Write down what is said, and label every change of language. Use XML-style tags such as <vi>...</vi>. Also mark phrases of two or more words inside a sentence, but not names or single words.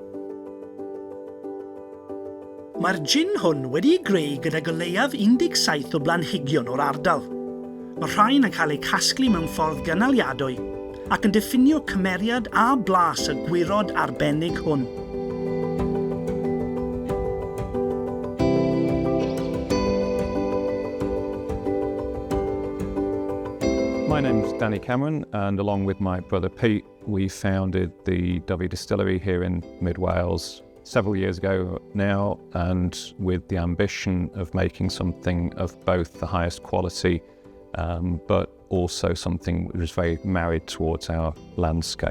<cy>Mae'r gin hwn wedi'i greu gydag o leiaf 17 o blanhigion o'r ardal. Mae rhain yn cael eu casglu mewn ffordd gynaliadwy ac yn diffinio cymeriad a blas y gwirod arbennig hwn.</cy> <en>My name's Danny Cameron, and along with my brother Pete, we founded the Dyfi distillery here in mid-Wales several years ago now, and with the ambition of making something of both the highest quality, but also something which is very married towards our landscape.</en>